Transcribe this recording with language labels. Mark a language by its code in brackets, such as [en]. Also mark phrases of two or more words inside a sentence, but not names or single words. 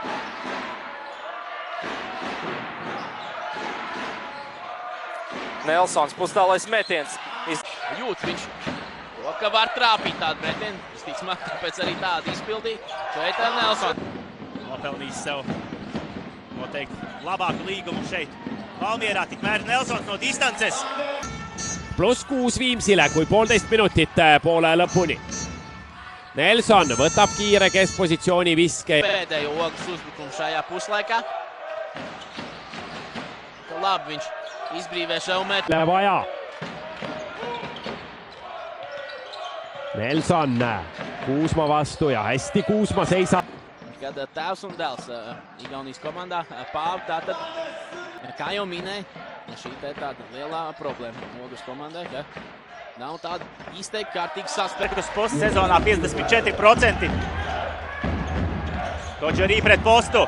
[lv] Nelsons pustālais metiens. Jūt viņš. To, ka var trāpīt tādu metienu. Visticamāk, tāpēc arī tādu izpildīja. Šeit Nelsons. Nopelnījis sev noteikti labāku līgumu šeit. Valmierā tikmēr Nelsons no distances. [et] +6 Viimsile, kui 1,5 minutit poole lõpuni. Nelson võtab kiire keskpositsiooni viske. [lv] Pēdējo Ogres uzbrukumu šajā puslaikā. Labi viņš izbrīvē šau metu. [et] Vaja. Nelson Kuusma vastu ja hästi Kuusma seisab. [lv] Kad tēvs un dēls Igaunijas komandā Pāvi, tātad, kā jau minēja, šī te tāda lielā problēma Ogres komandai, ka nav tāda izteikti kārtīgi saspēlētas. Postsezonā 54%. Dodžerī pret postu.